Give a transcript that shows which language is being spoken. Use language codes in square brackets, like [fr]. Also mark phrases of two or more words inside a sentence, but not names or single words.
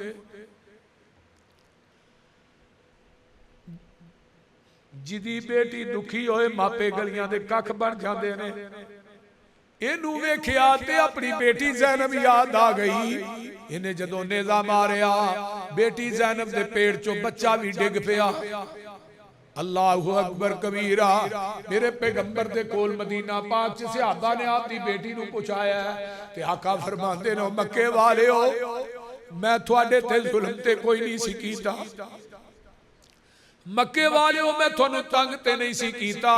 [pa] جدی بیٹی دکھی ہوئے ماپے گلیاں دے ککھ بن جاتے نے. اینوں ویکھیا تے اپنی بیٹی زینب یاد آ گئی. انہیں جدوں نیزہ ماریا، بیٹی زینب دے پیٹ چوں بچہ بھی ڈگ پیا. [ar] الله أكبر كبيرا. [pa] میرے پیغمبر دے کول مدینہ پاک چ صحابہ نے آپکی بیٹی نوں پچھایا تے آقا فرماندے نے، مکے والے ہو میں تھوڑے تے ظلم تے کوئی نہیں سی کیتا. مکے والے ہو میں تھونوں تنگ تے نہیں سی کیتا.